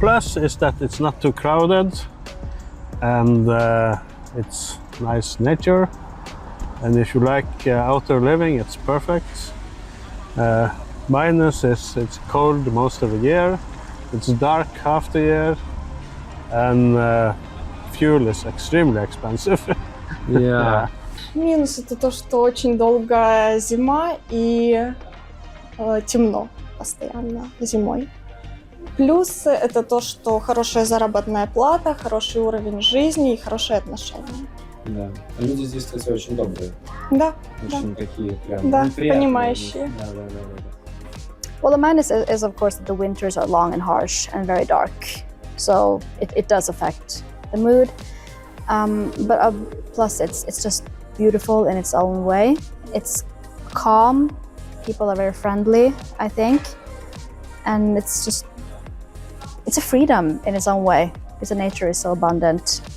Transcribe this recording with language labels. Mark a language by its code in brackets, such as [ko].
[en] Plus is that it's not too crowded, and it's nice nature. And if you like outdoor living, it's perfect. Minus is it's cold most of the year. It's dark half the year, and fuel is extremely expensive. Yeah. [ru] Минус это то, что очень долгая зима и темно постоянно зимой. Плюс это то, что хорошая заработная плата, хороший уровень жизни и хорошие отношения. Да. Люди здесь, кстати, очень добрые. Да, Очень такие прям да, приятные. понимающие. Да. [en] Well, the minus is of course that the winters are long and harsh and very dark, so it does affect the mood. But plus, it's just beautiful in its own way. It's calm. People are very friendly, I think, and it's a freedom in its own way because the nature is so abundant.